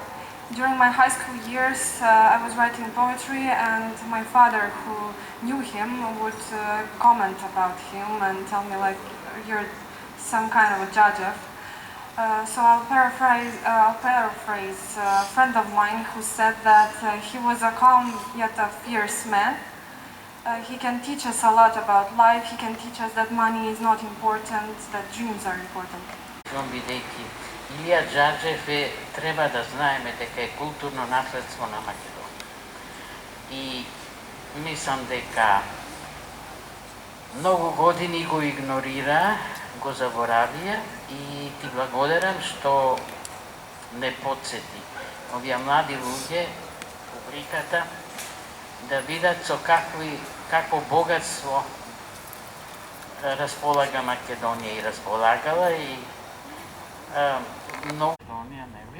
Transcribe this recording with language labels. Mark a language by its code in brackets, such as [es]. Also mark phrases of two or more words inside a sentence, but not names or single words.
[en] During my high school years, I was writing poetry, and my father, who knew him, would comment about him and tell me, like, you're some kind of a judge. So I'll paraphrase a friend of mine who said that he was a calm yet a fierce man. He can teach us a lot about life. He can teach us that money is not important, that dreams are important. [mk] Илија Џарџев треба да знаеме дека е културно наследство на Македонија. И мислам дека многу години го игнорира, го заборавија и ти благодарам што не подсети овие млади луѓе, публиката, да видат со какво богатство располага Македонија и располагала и многу Македонија, нели?